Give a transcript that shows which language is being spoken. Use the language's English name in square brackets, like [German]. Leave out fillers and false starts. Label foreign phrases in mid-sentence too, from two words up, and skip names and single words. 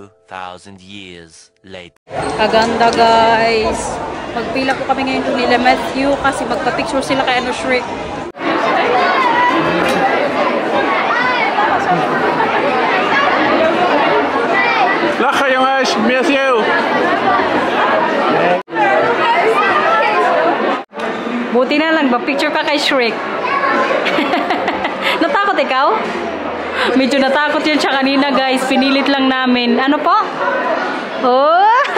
[English] 2,000 years later. [Filipino] Kaganda guys. Magpila po kami ngayon doon nila Matthew kasi magpa-picture sila kay ano Shrek. [Dutch] Lachen jongens, Matthew! [Filipino] Buti na lang, mag-picture ka kay Shrek. Natakot ikaw? Medyo natakot yun siya kanina guys. Pinilit lang namin. Ano po? Oh!